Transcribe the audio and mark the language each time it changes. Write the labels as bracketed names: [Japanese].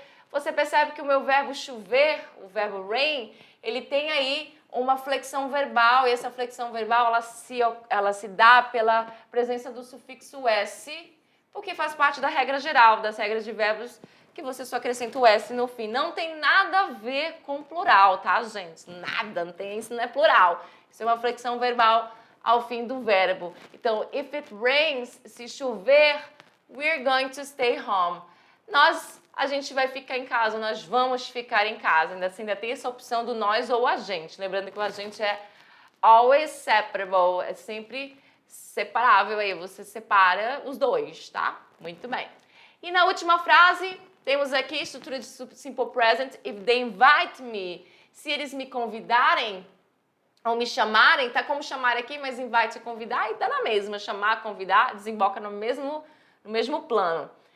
[Portuguese] você percebe que o meu verbo chover, o verbo rain, ele tem aí uma flexão verbal, e essa flexão verbal ela se dá pela presença do sufixo s, porque faz parte da regra geral, das regras de verbos, que você só acrescenta o s no fim. Não tem nada a ver com plural, tá, gente? Nada, não tem, isso não é plural. Isso é uma flexão verbal ao fim do verbo. [English] Então, if it rains, [Portuguese] se chover, [English] we're going to stay home. [Portuguese] A gente vai ficar em casa, nós vamos ficar em casa. Ainda tem essa opção do nós ou a gente. Lembrando que o agente é [English] always separable, [Portuguese] é sempre separável aí, você separa os dois, tá? Muito bem. E na última frase, temos aqui a estrutura de simple present, [English] if they invite me, [Portuguese] se eles me convidarem ou me chamarem, tá como chamar aqui, mas invite é convidar e tá na mesma, chamar, convidar, desemboca no mesmo plano.